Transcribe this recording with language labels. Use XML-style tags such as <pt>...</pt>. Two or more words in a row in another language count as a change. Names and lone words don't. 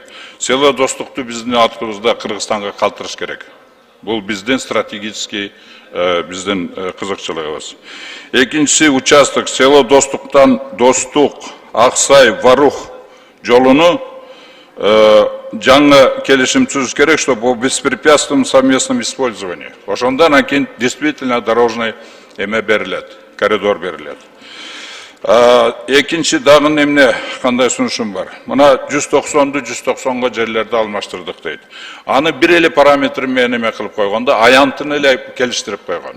<ky>Село достукту биздин атыбызда Кыргызстанга калтырыш керек. Бул биздин стратегический биздин кызыкчылыгыбыз. Экинчиси участок село достуктан Достук, Аксай, Варух жолуну жаңы келишим түзүш керек,</ky> <ru>чтобы по беспрепятственном совместном использовании.</ru> <ky>Ошондон анан</ky> <ru>действительно дорожный</ru> <ky>эме берилет, коридор берилет. Экинчи дагы эмне кандай сунушум бар. Мына 190ду 190го жерлерди алмаштырдык дейт. Аны бир эле параметр менен эме кылып койгондо аянтын эле келиштирип койгон.</ky>